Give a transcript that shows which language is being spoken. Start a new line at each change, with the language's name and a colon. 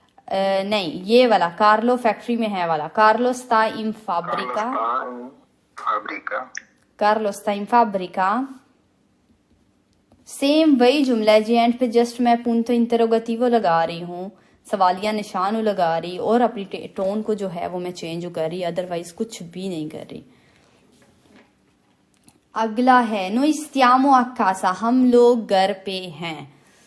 Hindi: नहीं, ये वाला कार्लो फैक्ट्री में है वाला।
Italian: कार्लो sta in fabbrica। कार्लो sta in fabbrica।
Hindi: Same वही जुमला है जी। एंड पे जस्ट मैं
Italian: punto interrogativo
Hindi: लगा रही हूँ, सवालिया निशान लगा रही, और अपनी टोन को जो है वो मैं चेंज कर रही, अदरवाइज कुछ भी नहीं कर रही। अगला है नो
Italian: stiamo a casa,
Hindi: हम लोग घर पे हैं।